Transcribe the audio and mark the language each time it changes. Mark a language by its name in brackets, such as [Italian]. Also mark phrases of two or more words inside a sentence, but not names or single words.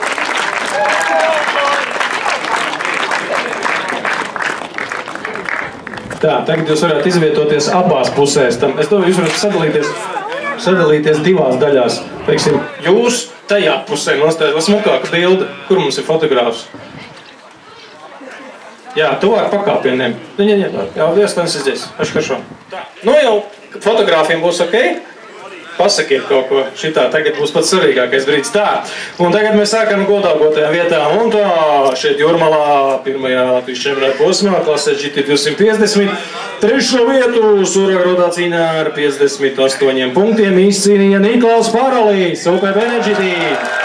[Latvian] Tā, tagad jūs varētu izvietoties abās pusēs. Es domāju, jūs varat sadalīties 2 daļās. Teiksim, jūs tajā pusē nostājat, lai smukāka bilde. Kur mums ir fotogrāfs? Jā, tuvāk pakāpieniem. Jā, [Russian] останься здесь. Очень хорошо. [Latvian] Nu jau fotogrāfiem būs ok? Pasakiet kaut ko šitā, tagad būs pats svarīgākais brīdis. Tā, un tagad mēs sākam godāgotajām vietām. Un tā, šeit Jūrmalā, pirmajā Latvijas čempionāta posmā, klasē GT250. 3. vietu Suragrodā cīnā ar 58 punktiem izcīnīja Niklaus Parolīs, UPB Energy Team.